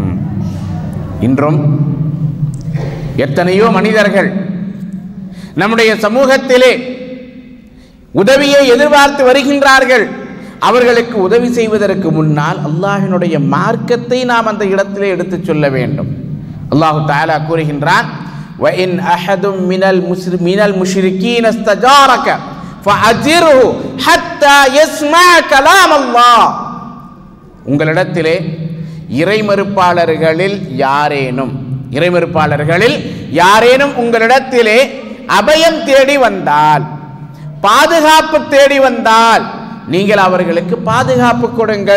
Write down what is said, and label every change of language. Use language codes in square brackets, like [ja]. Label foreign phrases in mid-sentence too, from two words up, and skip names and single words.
[ta] இன்றும் எத்தனையோ மனிதர்கள் நம்முடைய சமூகத்திலே உதவியை எதிர்பார்த்து வருகின்றார்கள். அவர்களுக்கு உதவி செய்வதற்கு முன்னால் அல்லாஹ்வினுடைய மார்க்கத்தை நாம் அந்த இடத்திலே எடுத்து சொல்ல வேண்டும். [ar] الله تعالى [ta] கூறுகின்றான், [ar] وَإِنْ أَحَدٌ مِنَ الْمُشْرِكِينَ اسْتَجَارَكَ فَأَجِرْهُ حَتَّى يَسْمَعَ كَلَامَ اللَّهِ. [ta] உங்களிடத்திலே இறைமறுப்பாளர்களில் யாரேனும் உங்களிடத்திலே அபயம் தேடி வந்தால், பாதுகாப்பு தேடி வந்தால், நீங்கள் அவர்களுக்கு பாதுகாப்பு கொடுங்கள்.